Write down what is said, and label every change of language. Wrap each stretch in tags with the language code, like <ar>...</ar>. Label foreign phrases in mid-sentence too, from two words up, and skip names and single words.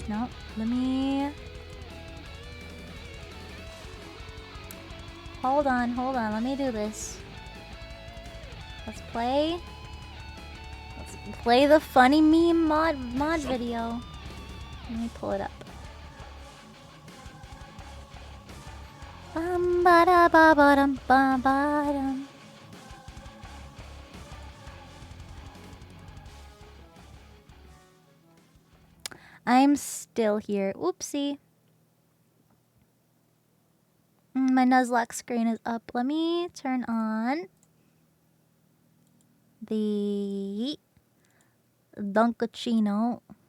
<en>No, let me... Hold on, let me do this. Let's play the funny meme mod video. Let me pull it up. Bum ba da ba ba dum ba ba dum. I'm still here. Oopsie. My Nuzlocke screen is up. Let me turn on the Dunkachino.</en>